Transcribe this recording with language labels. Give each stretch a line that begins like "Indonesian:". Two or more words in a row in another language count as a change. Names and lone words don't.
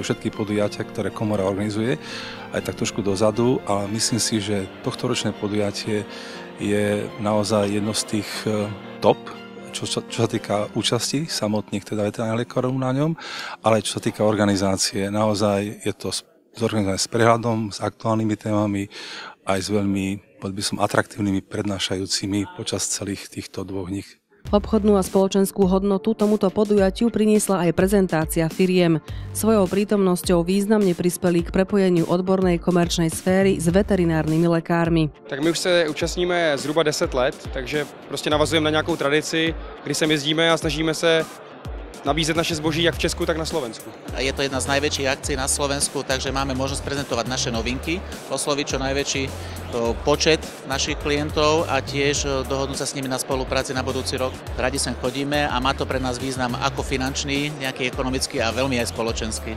Slovak: všetky podujatia, ktoré komora organizuje, aj tak trošku dozadu, ale myslím si, že tohtoročné podujatie je naozaj jedno z tých top, čo sa týka účasti samotných teda veterinárnych lekárov na ňom, ale čo sa týka organizácie, naozaj je to zorganizované s prehľadom, s aktuálnymi témami, aj s veľmi, by som, atraktívnymi prednášajúcimi počas celých týchto 2 dní. Obchodnú a spoločenskú hodnotu tomuto podujatiu priniesla aj prezentácia firiem. Svojou prítomnosťou významne prispeli k prepojeniu odbornej komerčnej sféry s veterinárnymi lekármi.
Czech: Tak my už se účastníme zhruba 10 let, takže prostě navazujeme na nějakou tradici, kdy sem jezdíme a snažíme se nabízet naše zboží jak v Česku, tak na Slovensku.
Slovak: Je to jedna z najväčších akcií na Slovensku, takže máme možnosť prezentovať naše novinky, osloviť čo najväčší počet našich klientov a tiež dohodnúť sa s nimi na spolupráci na budúci rok. Radi sem chodíme a má to pre nás význam ako finančný, nejaký ekonomický a veľmi aj spoločenský.